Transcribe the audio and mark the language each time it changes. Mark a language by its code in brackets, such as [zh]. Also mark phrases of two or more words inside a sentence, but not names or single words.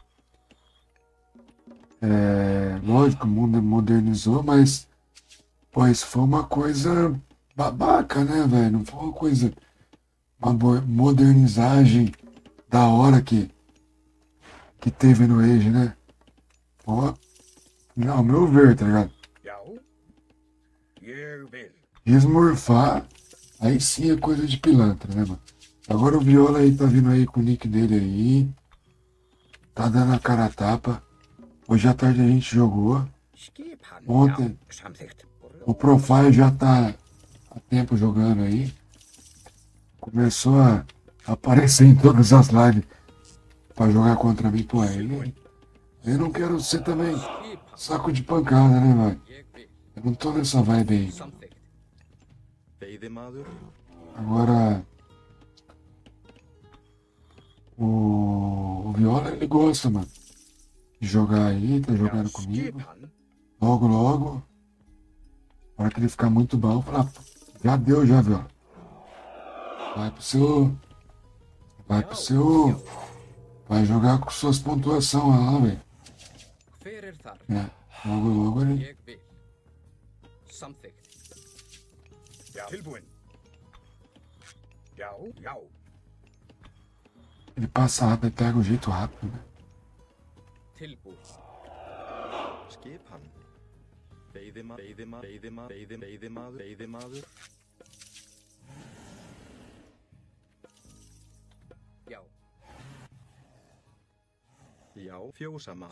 [pt] Lógico, o mundo modernizou, mas pô, isso foi uma coisa babaca, né, velho? Não foi uma coisa, uma modernizagem da hora que teve no Age, né? Pô, não, ao meu ver, tá ligado? [is] Já. Ég vil. [pt] Esmorfar, aí sim é coisa de pilantra, né, mano? Agora o Viola aí tá vindo aí com o nick dele aí. Tá dando a cara a tapa. Hoje à tarde a gente jogou. [is] Skipan. [pt] Ontem. [is] Já. Samþykkt. [pt] O Profile já tá há tempo jogando aí. Começou a aparecer em todas as lives pra jogar contra mim. Pô, aí eu não quero ser também saco de pancada, né, velho? [is] Ég vil. [pt] Eu não tô nessa vibe aí. [is] Samþykkt. Veiðimaður. [pt] Agora, o Viola, ele gosta, mano, de jogar aí, tá jogando comigo. [is] Skipan. [pt] Logo, logo, na hora que ele ficar muito bom, eu falar, já deu já, Viola. Vai jogar com suas pontuações lá, velho. [is] Hver er þar? [pt] Logo, logo ele, [is] Ég vil. Samþykkt. Já. Tilbúin. Já. Já. [pt] ele passa rápido, ele pega o jeito rápido, né? [is] Tilbúin. Skipan. Veiðimaður. Já. Já. Fjósamaður.